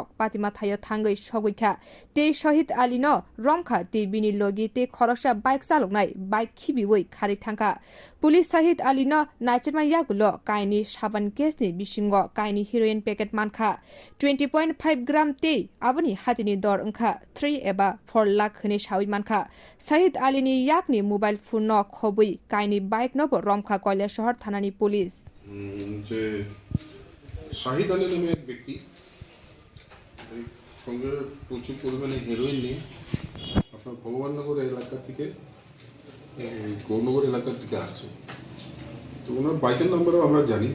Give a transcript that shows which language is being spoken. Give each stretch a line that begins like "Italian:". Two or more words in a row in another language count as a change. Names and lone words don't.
Kok Borok: पातिमा थायो थाङै सगैखा ते शहीद आली न रमखा ते बिनि लगी ते खरसा बाइक चालकनाय बाइक खिबिवै खारि थांखा पुलिस शहीद आली न नाइचमा यागुलो काइनि साबान केसनि बिसिंगो काइनि हिरोइन पैकेट मानखा 20.5 ग्राम ते आबनि हातिनि दर अंखा 3 एबा 4 लाख हने सावि मानखा शहीद आलीनि याकनि मोबाइल फोन न खबै काइनि बाइक नब रमखा कल्या शहर थानानि पुलिस
Bangla: যে শাহিদ আলী নামে এক ব্যক্তি সঙ্গে প্রচুর পরিমাণে হেরোইন নিয়ে আপনার ভগবাননগর এলাকা থেকে গৌরনগর এলাকার দিকে আসছে। তো ওনার বাইকের নাম্বারও আমরা জানি।